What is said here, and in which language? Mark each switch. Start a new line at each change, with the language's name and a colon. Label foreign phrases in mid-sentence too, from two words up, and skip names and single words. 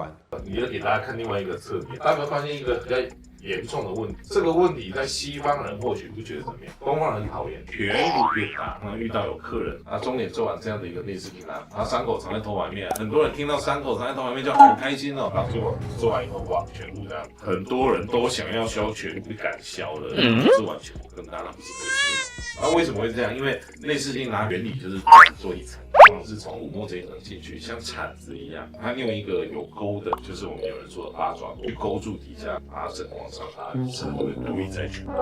Chinese: 你要給大家看另外一個側面，大家有沒有發現一個比較嚴重的問題？這個問題在西方人或許不覺得怎麼樣，東方人很討厭颧骨變大。遇到有客人，他中臉做完這樣的一個內視鏡他傷口藏在頭髮裡面，很多人聽到傷口藏在頭髮裡面就很開心哦。他做完以後，哇，颧骨這樣，很多人都想要削颧骨，不敢削的，做完颧骨更大，那不是可以。那為什麼會這樣？因為內視鏡它原理就是做一層，是從五墨這一層進去，像鏟子一樣，它用一個有钩的，就是我们有人说的八爪去勾住底下，把它整往上拉，整个故意在颧骨。